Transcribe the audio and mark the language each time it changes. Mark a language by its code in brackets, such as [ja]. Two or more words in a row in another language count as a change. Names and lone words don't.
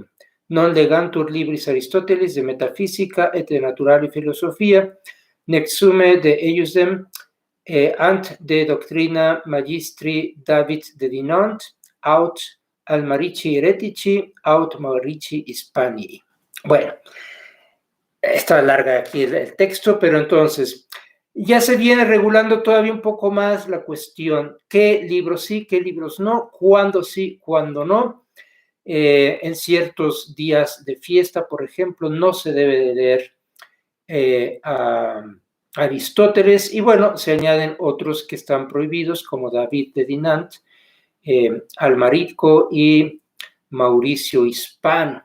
[la] Non legantur libris Aristoteles de metaphysica et de naturali philosophia, nec summe de eiusdem ant de doctrina magistri David de Dinant, aut Almarici heretici, aut Maurici Hispanii. [es] Bueno, está larga aquí el texto, pero entonces ya se viene regulando todavía un poco más la cuestión: qué libros sí, qué libros no, cuándo sí, cuándo no. En ciertos días de fiesta, por ejemplo, no se debe de leer Aristóteles, y bueno, se añaden otros que están prohibidos, como David de Dinant, Almarico y Mauricio Hispano.